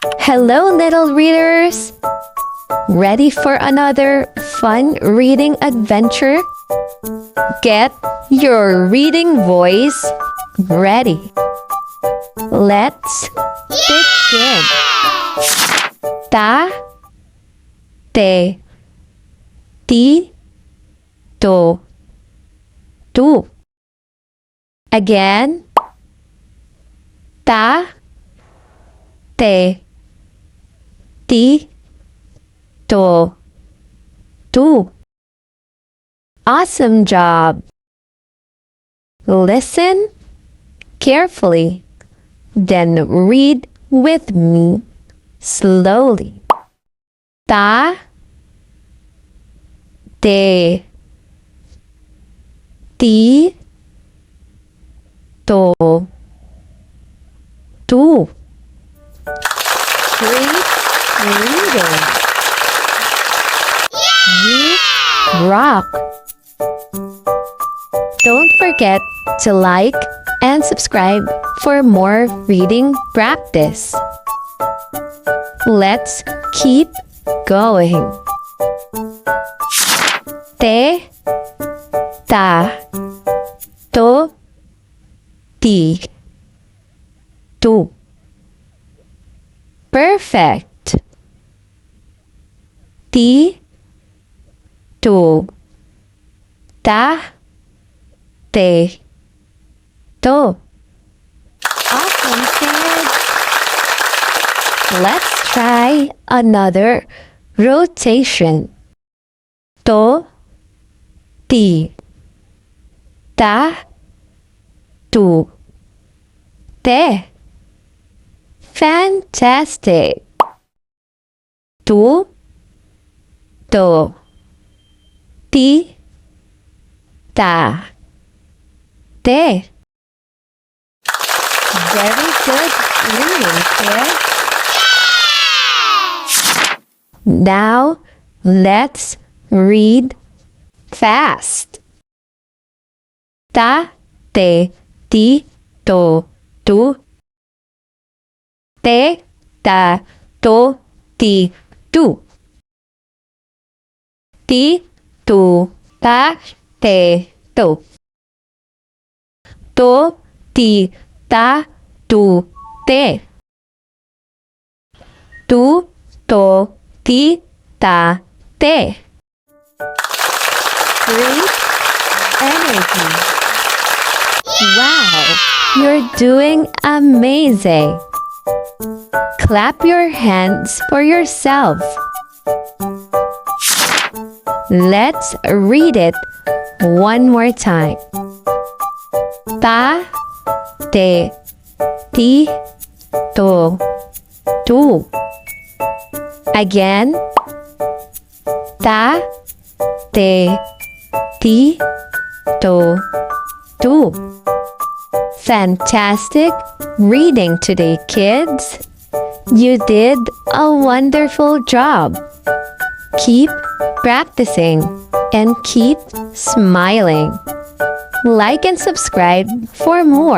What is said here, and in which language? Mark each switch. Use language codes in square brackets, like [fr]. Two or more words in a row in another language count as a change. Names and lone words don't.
[en] Hello, little readers! Ready for another fun reading adventure? Get your reading voice ready. Let's begin. Ta, te, ti, to, tu. Again. Ta, te, ti, to, tu. Awesome job! Listen carefully, then read with me slowly. Ta, te, ti, to, tu. Great reading! You rock! Don't forget to like and subscribe for more reading practice. Let's keep going. Te, ta, to, ti, tu. Perfect. Ti, tu, ta, te, to. Awesome, kids! Let's try another rotation. To, ti, ta, tu, te. Fantastic! Tu, to, ti, ta, te. Very good reading, kids. Now, let's read fast. Ta, te, ti, to, tu. Te, ta, to, ti, tu. Ti, tu, ta, te, to. To, ti, ta, tu, te. Tu, to, ti, ta, te. Great energy! Wow! You're doing amazing! Clap your hands for yourself. Let's read it one more time. Ta, te, ti, to, tu. Again. Ta, te, ti, to, tu. Fantastic reading today, kids. You did a wonderful job. Keep practicing and keep smiling. Like and subscribe for more.